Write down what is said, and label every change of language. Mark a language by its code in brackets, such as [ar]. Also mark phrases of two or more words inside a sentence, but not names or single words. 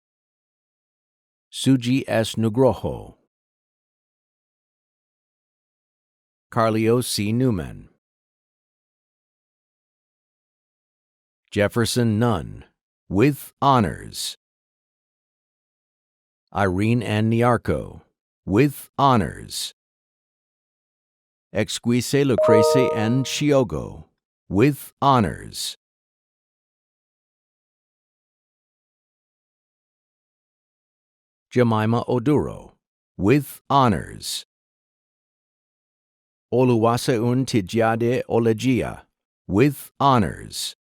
[en] Suji S. Nugroho, Carlio C. Newman, Jefferson Nunn, with honors. Irene Ann Niarco, with honors. Exquise Lucrece N. Chiogo, with honors. Jemima Oduro, with honors. Oluwaseun Tijade Olejia, with honors.